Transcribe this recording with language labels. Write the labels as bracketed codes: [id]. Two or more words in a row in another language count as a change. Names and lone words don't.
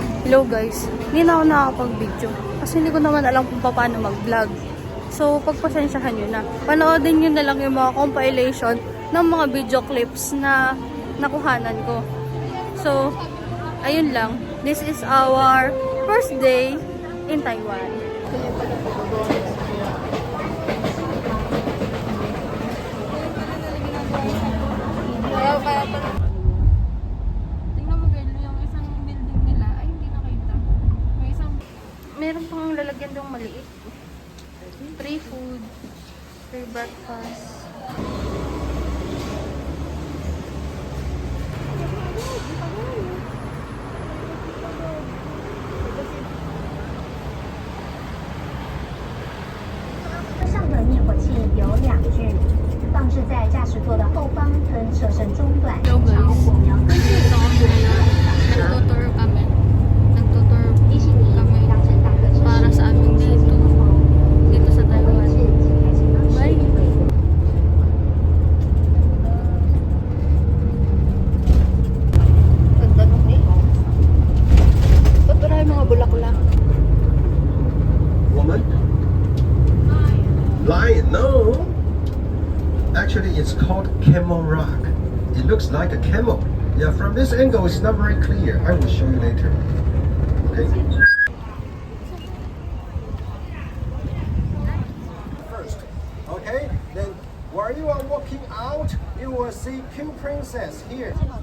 [en] Hello guys, [tl] hindi na ako nakakapag-video kasi hindi ko naman alam kung paano mag-vlog. So, pagpasensyahan nyo na. Panoodin nyo na lang yung mga compilation ng mga [en] video clips [tl] na nakuhanan ko. So, ayun lang. [en] This is our first day in Taiwan. [tl] Tingnan mo girl, yung isang building nila, ay hindi nakita. May isang Meron pang lalagyan doong maliit. [en] Free food, free breakfast. [zh] 上的灭火器有2具，放置在驾驶座的后方，喷射声中断， [en] Hello guys. [zh] 火苗根据 [tl] Nagtutour kami. Nagtutour [zh] 提醒你搭乘大客车 [tl] para [zh] 时， [tl] sa aming [zh] 请 [tl] dito. [zh] 通风。 [tl] Dito sa [zh] 位 [tl] Taiwan. [zh] 置请开启方式 [tl] Bye. [zh] 为 [tl] Ganda nung neon. Ba't marami mga bulaklak? [en] Woman? Lion? No. Actually, it's called Camel Rock. It looks like a camel. Yeah, from this angle, it's not very clear. I will show you later. Okay. First, okay. Then, while you are walking out, you will see Pink Princess here.